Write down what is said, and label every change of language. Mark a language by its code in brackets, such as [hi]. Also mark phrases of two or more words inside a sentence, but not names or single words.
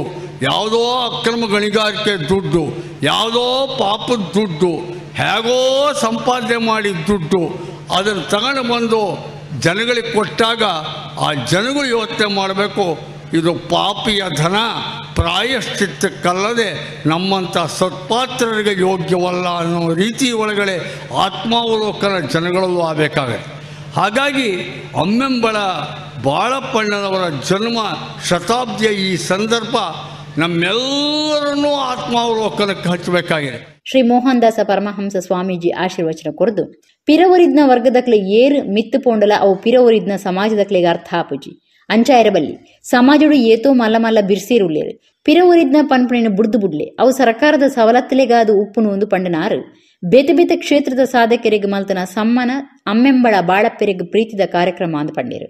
[kn] ಯಾವುದೋ ಅಕ್ರಮ ಗಣಿಗಾರಿಕೆ ದುಡ್ಡು, ಯಾವುದೋ ಪಾಪದ ದುಡ್ಡು, ಹೇಗೋ ಸಂಪಾದನೆ ಮಾಡಿದ ದುಡ್ಡು ಅದನ್ನು ತಗೊಂಡು ಬಂದು ಜನಗಳಿಗೆ ಕೊಟ್ಟಾಗ ಆ ಜನಗಳು ಯೋಚನೆ ಮಾಡಬೇಕು, ಇದು ಪಾಪಿಯ ಧನ ಪ್ರಾಯಶ್ಚಿತ್ತಕ್ಕಲ್ಲದೆ ನಮ್ಮಂಥ ಸತ್ಪಾತ್ರರಿಗೆ ಯೋಗ್ಯವಲ್ಲ ಅನ್ನೋ ರೀತಿ ಒಳಗಡೆ ಆತ್ಮಾವಲೋಕನ ಜನಗಳಲ್ಲೂ ಆಗಬೇಕಾಗತ್ತೆ. ಹಾಗಾಗಿ ಅಮ್ಮೆಂಬಳ ಬಾಳಪ್ಪಣ್ಣನವರ ಜನ್ಮ ಶತಾಬ್ದಿಯ ಈ ಸಂದರ್ಭ ನಮ್ಮೆಲ್ಲರನ್ನೂ ಆತ್ಮಾವಲೋಕನಕ್ಕೆ ಹಚ್ಚಬೇಕಾಗಿದೆ. [tcy] ಶ್ರೀ ಮೋಹನದಾಸ ಪರಮಹಂಸ ಸ್ವಾಮೀಜಿ ಆಶೀರ್ವಚನ ಕೊರದು ಪಿರವರಿದ್ನ ವರ್ಗದಕ್ಲೆ ಏರು ಮಿತ್ತು ಪೋಂಡಲ ಅವು ಪಿರವರಿದ್ನ ಸಮಾಜದಕ್ಲೆಗೆ ಅರ್ಥ ಆಪುಜಿ ಅಂಚಾಯಿರಬಲ್ಲಿ ಸಮಾಜಡು ಏತೋ ಮಲ್ಲ ಮಲ್ಲ ಬಿರ್ಸೀರುಳ್ಳೇರು ಪಿರವರಿದ್ನ ಪನ್ಪಣಿನ ಬುಡ್ದು ಬುಡ್ಲೆ ಅವು ಸರ್ಕಾರದ ಸವಲತ್ತಲೆಗಾದು ಉಪ್ಪುನು ಒಂದು ಪಂಡನಾರು ಬೇತೆ ಬೇತೆ ಕ್ಷೇತ್ರದ ಸಾಧಕರಿಗೆ ಮಲ್ತನ ಸಮ್ಮಾನ ಅಮ್ಮೆಂಬಳ ಬಾಳಪ್ಪೆರೆಗೆ ಪ್ರೀತಿದ ಕಾರ್ಯಕ್ರಮ ಅಂದು ಪಂಡೇರು.